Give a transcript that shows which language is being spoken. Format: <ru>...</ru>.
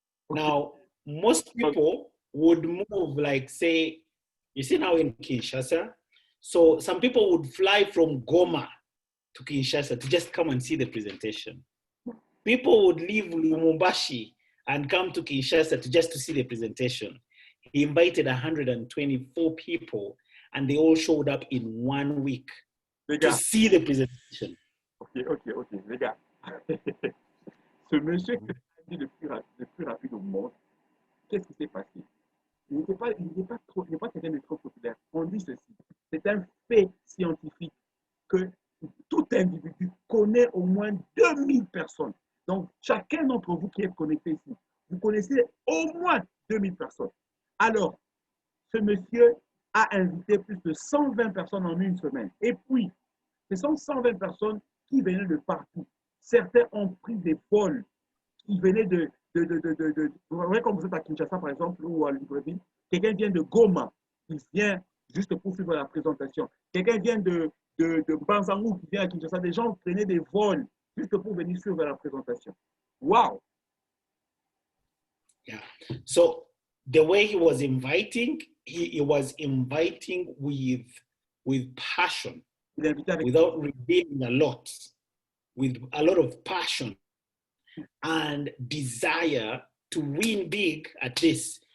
<en>Now, most people would move, like, say, you see now in Kinshasa, so some people would fly from Goma to Kinshasa to just come and see the presentation. People would leave Lumumbashi and come to Kinshasa to see the presentation. He invited 124 people, and they all showed up in 1 week to see the presentation.</en> <fr>Ok, les gars. Ce monsieur qui est le plus rapide au monde, qu'est-ce qui s'est passé? Il n'est pas quelqu'un de trop populaire. On dit ceci, c'est un fait scientifique que tout individu connaît au moins 2000 personnes. Donc, chacun d'entre vous qui est connecté ici, vous connaissez au moins 2000 personnes. Alors, ce monsieur a invité plus de 120 personnes en une semaine. Et puis, ce sont 120 personnes qui venaient de partout. Certains ont pris des vols qui venaient vous voyez comme vous êtes à Kinshasa, par exemple, ou à Libreville. Quelqu'un vient de Goma, il vient juste pour suivre la présentation. Quelqu'un vient de Banzangou, qui vient à Kinshasa. Des gens prenaient des vols juste pour venir suivre la présentation. Wow! Yeah.</fr> <en>So the way he was inviting, he was inviting with passion, without revealing a lot, with a lot of passion and desire to win big at this.</en>